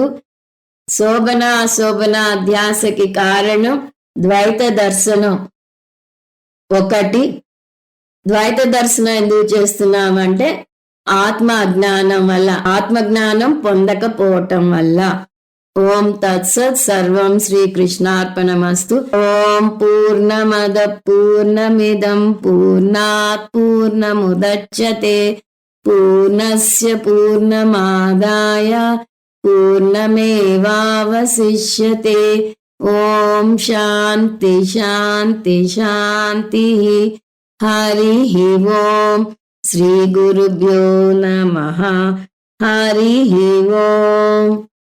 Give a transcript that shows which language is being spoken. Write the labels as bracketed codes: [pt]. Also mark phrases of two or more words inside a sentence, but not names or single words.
[te] శోభన అశోభన అధ్యాసకి కారణం ద్వైత దర్శనం 1. ద్వైత దర్శనం ఎందుకు చేస్తున్నామంటే ఆత్మ అజ్ఞానం వల్ల, ఆత్మజ్ఞానం పొందకపోవటం వల్ల. [sa] ఓం తత్సత్. సర్వం శ్రీకృష్ణార్పణమస్తు. ఓం పూర్ణమద పూర్ణమిదం పూర్ణాత్ పూర్ణముదచ్యతే పూర్ణస్య పూర్ణమాదాయ పూర్ణమేవావశిష్యతే. ఓం శాంతి శాంతి శాంతి. హరి ఓం. శ్రీ గురుభ్యో నమః. హరి ఓం.